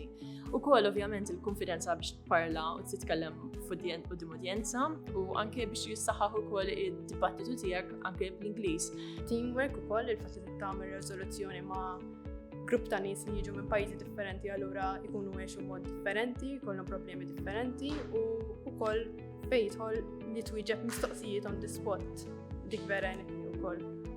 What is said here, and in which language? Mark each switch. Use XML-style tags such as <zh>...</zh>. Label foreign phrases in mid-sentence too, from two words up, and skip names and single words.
<mt>Ukoll ovvjament il-konfidenza biex tparla u titkellem quddiem udjenza u anke biex jissaħħaħ ukoll id-dibattitu tiegħek anke bl-Ingliż. Teamwork ukoll il-fatt li tagħmel riżoluzzjoni ma' grupp ta' nies li jiġu minn pajjiżi differenti allura jkunu għexu mod differenti, jkollhom problemi differenti u wkoll fejn jidħol li twieġeb mistoqsijiet</mt> <en>on the spot</en> <mt>dik vera ukoll.</mt>